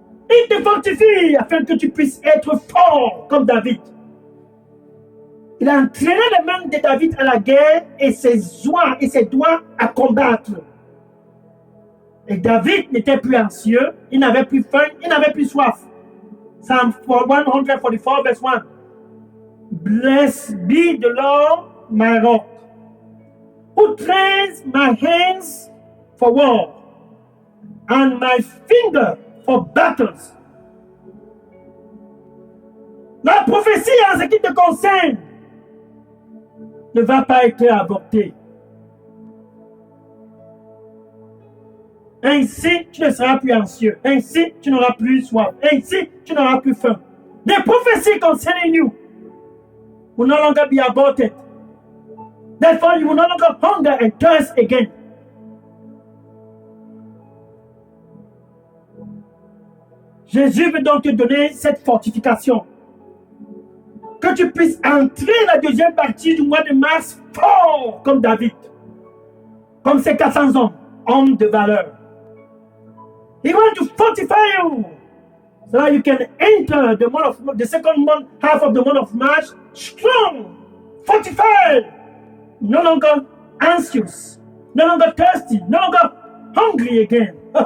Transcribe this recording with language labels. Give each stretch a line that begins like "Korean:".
French: Il te fortifie afin que tu puisses être fort comme David. Il a entraîné les mains de David à la guerre et ses doigts à combattre. Et David n'était plus anxieux, il n'avait plus faim, il n'avait plus soif.
English: Psalm 144, verse 1. Blessed be the Lord, my rock, who trains my hands for war and my finger for battles.
French: La prophétie en ce qui te concerne ne va pas être avortée. Ainsi, tu ne seras plus anxieux. Ainsi, tu n'auras plus soif. Ainsi, tu n'auras plus faim.
English: The prophecy concerning you will no longer be aborted. Therefore, you will no longer hunger and thirst again.
French: Jésus veut donc te donner cette fortification. Que tu puisses entrer la deuxième partie du mois de mars fort comme David. Comme ces 400 hommes de valeur.
English: He wants to fortify you. So that you can enter the second month, half of the month of March, strong, fortified, no longer anxious, no longer thirsty, no longer hungry again.